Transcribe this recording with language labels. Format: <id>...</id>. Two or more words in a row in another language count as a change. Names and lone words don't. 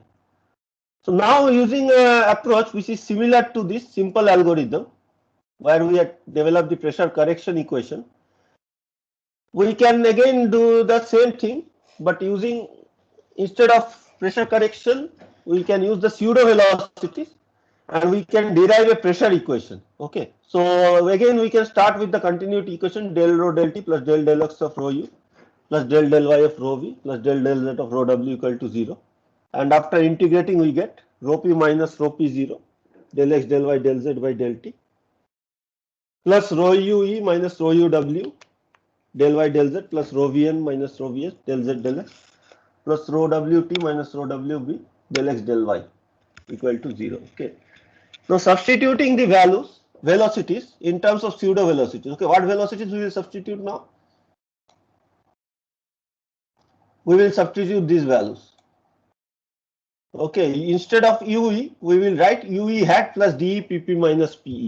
<en>So now using an approach which is similar to this simple algorithm, where we have developed the pressure correction equation, we can again do the same thing, but using, instead of pressure correction, we can use the pseudo velocities and we can derive a pressure equation. Okay, so again we can start with the continuity equation del rho del t plus del x of rho u plus del y of rho v plus del z of rho w equal to 0, and after integrating we get rho p minus rho p 0 del x del y del z by del t plus rho u e minus rho u w del y del z plus rho vn minus rho vs del z del x plus rho wt minus rho wb del x del y equal to 0. Okay. Now substituting the values, velocities in terms of pseudo velocities. Okay, what velocities we will substitute now? We will substitute these values. Okay, instead of UE, we will write UE hat plus DE PP minus PE.</en>